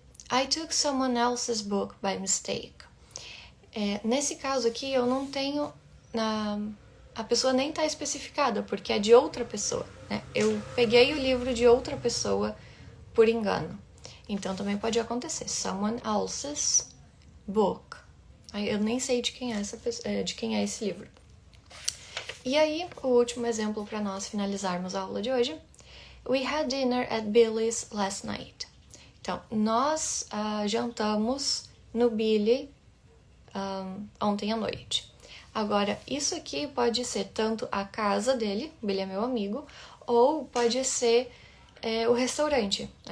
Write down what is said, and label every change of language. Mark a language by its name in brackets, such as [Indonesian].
[English] I took someone else's book by mistake. [Portuguese] Nesse caso aqui, eu não tenho... a pessoa nem está especificada, porque é de outra pessoa. Né? Eu peguei o livro de outra pessoa por engano. Então, também pode acontecer. [English] Someone else's book. [Portuguese] Eu nem sei de quem é, de quem é esse livro. E aí, o último exemplo para nós finalizarmos a aula de hoje. [English] We had dinner at Billy's last night. [Portuguese] Então, nós jantamos no Billy ontem à noite. Agora, isso aqui pode ser tanto a casa dele, Billy é meu amigo, ou pode ser o restaurante.